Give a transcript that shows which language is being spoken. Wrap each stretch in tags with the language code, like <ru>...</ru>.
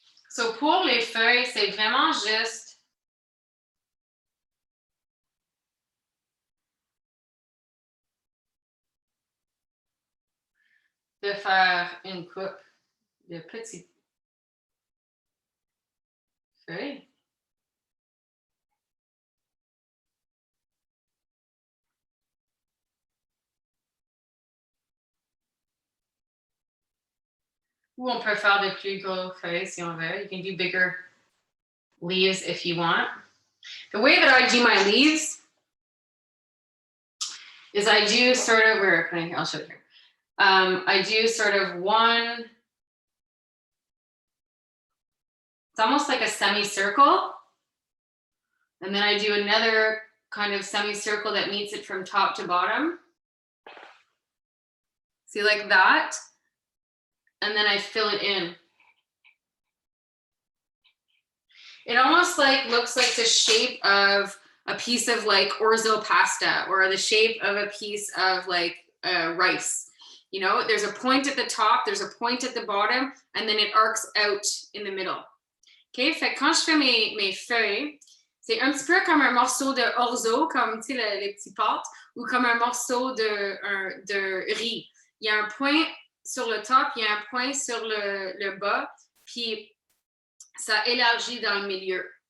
<fr>So, pour les feuilles, c'est vraiment juste de faire une coupe de petites feuilles. Ou on peut faire de plus gros feuilles si on veut.</fr> <en>You can do bigger leaves if you want. The way that I do my leaves is I do sort of, I'll show you here. I do sort of one, it's almost like a semicircle. And then I do another kind of semicircle that meets it from top to bottom. See, like that. And then I fill it in. It almost like looks like the shape of a piece of like orzo pasta or the shape of a piece of like rice. You know, there's a point at the top, there's a point at the bottom, and then it arcs out in the middle. OK?</en> <fr>Fait que quand je fais mes feuilles, c'est un petit peu comme un morceau de orzo, comme tu sais, les petits pâtes, ou comme un morceau de riz. Il y a un point sur le top, il y a un point sur le bas, puis ça élargit dans le milieu.</fr>